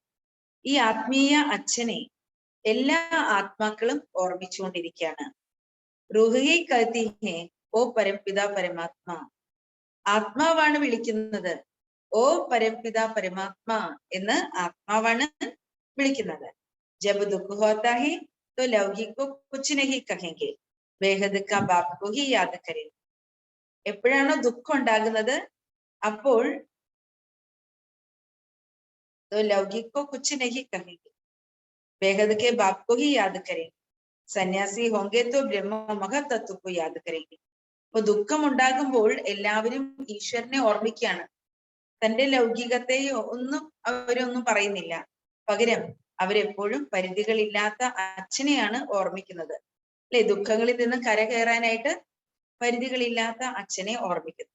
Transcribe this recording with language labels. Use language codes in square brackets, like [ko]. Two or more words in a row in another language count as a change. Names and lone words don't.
[ml] ഈ ആത്മീയ അച്ഛനെ എല്ലാ ആത്മാക്കളും ഓർമ്മിച്ചുകൊണ്ടിരിക്കുകയാണ്. [hi] रूह ये करती है ओ परमपिता परमात्मा. [ml] ആത്മാവാണ് വിളിക്കുന്നത്. [hi] ओ परमपिता परमात्मा [ml] എന്ന് ആത്മാവാണ് വിളിക്കുന്നത്. [hi] जब दुख होता है तो लौकिक को कुछ नहीं कहेंगे, बेहद का बाप को ही याद करें. [ml] എപ്പോഴാണോ ദുഃഖം ഉണ്ടാകുന്നത് അപ്പോൾ [hi] तो लौकिक को कुछ नहीं कहेंगे, बेहद के बाप को ही याद करें. സന്യാസി होंगे तो ब्रह्म महत तत्व को याद करेंगे. [ml] അപ്പൊ ദുഃഖം ഉണ്ടാകുമ്പോൾ എല്ലാവരും ഈശ്വരനെ ഓർമ്മിക്കുകയാണ്. തന്റെ ലൗകികത്തെയോ ഒന്നും അവരൊന്നും പറയുന്നില്ല. പകരം അവരെപ്പോഴും പരിധികളില്ലാത്ത അച്ഛനെയാണ് ഓർമ്മിക്കുന്നത് അല്ലെ? ദുഃഖങ്ങളിൽ നിന്ന് കരകയറാനായിട്ട് പരിധികളില്ലാത്ത അച്ഛനെ ഓർമ്മിക്കുന്നു.